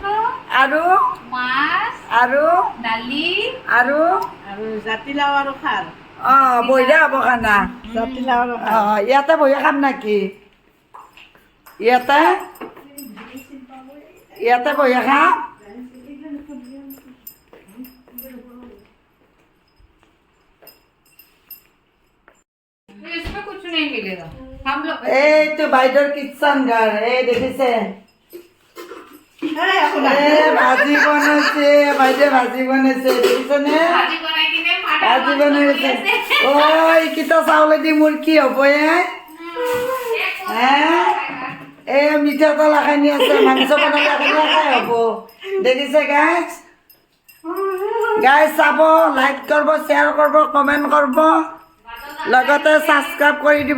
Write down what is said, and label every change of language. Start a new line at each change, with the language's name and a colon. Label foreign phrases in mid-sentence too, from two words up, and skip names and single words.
Assamese: আৰু মাছ আৰু দালি আৰু জাতিলাও আৰু খাৰ। অঁ বঢ়িয়া হ'ব খানা। জাতিলাও আৰু অঁ ইয়াতে বহি খাম নেকি? ইয়াতে ইয়াতে বহি খাম।
Hindi: इसमें कुछ नहीं मिलेगा हम लोग
Assamese: এইটো বাইদেউৰ কিটচেন ঘৰ এই দেখিছে। ভাজি বনাইছে বাইদেউ, ভাজি বনাইছে দেখিছেনে?
Hindi: भाजी बनाई कि नहीं
Assamese: ভাজি বনাইছে। ঐ কিটা চাউলেদি মোৰ কি হ'ব এই মিঠা তেল এখানি আছে, মাংস বনালে এখানি খাই হ'ব। দেখিছে গাইজ? গাইজ চাব, লাইক কৰিব, শ্বেয়াৰ কৰিব, কমেণ্ট কৰিব, লগতে ছাবস্ক্ৰাইব কৰি দিব।